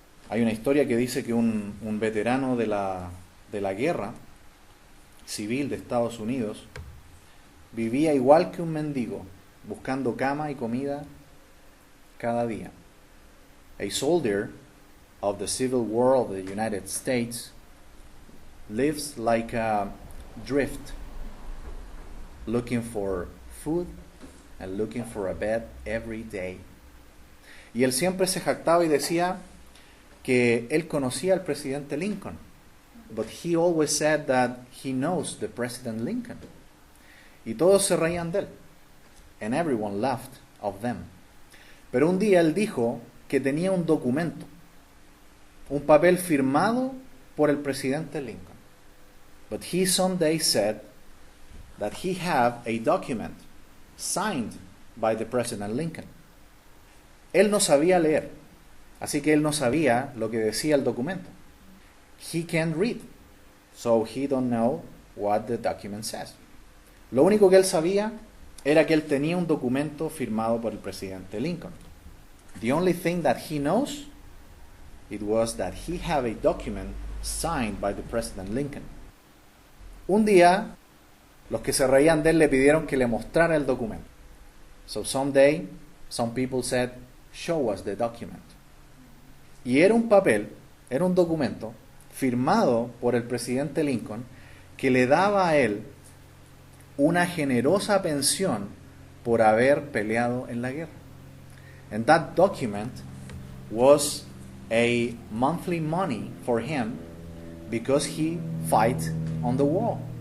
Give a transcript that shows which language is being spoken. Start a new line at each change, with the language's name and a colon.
Spanish: Hay una historia que dice que un veterano de la guerra civil de Estados Unidos vivía igual que un mendigo, buscando cama y comida cada día.
English: A soldier of the Civil War of the United States lives like a drift, looking for food and looking for a bed every day.
Spanish: Y él siempre se jactaba y decía que él conocía al presidente Lincoln,
English: but he always said that he knows the President Lincoln.
Spanish: Y todos se reían de él,
English: and everyone laughed of them.
Spanish: Pero un día él dijo que tenía un documento, un papel firmado por el presidente Lincoln.
English: But he someday said that he had a document signed by the President Lincoln.
Spanish: Él no sabía leer, así que él no sabía lo que decía el documento.
English: He can't read, so he don't know what the document says.
Spanish: Lo único que él sabía era que él tenía un documento firmado por el presidente Lincoln.
English: The only thing that he knows, it was that he had a document signed by the President Lincoln.
Spanish: Un día, los que se reían de él le pidieron que le mostrara el documento.
English: So someday, some people said, show us the document.
Spanish: Y era un papel, era un documento firmado por el presidente Lincoln que le daba a él una generosa pensión por haber peleado en la guerra.
English: And that document was a monthly money for him because he fight on the war.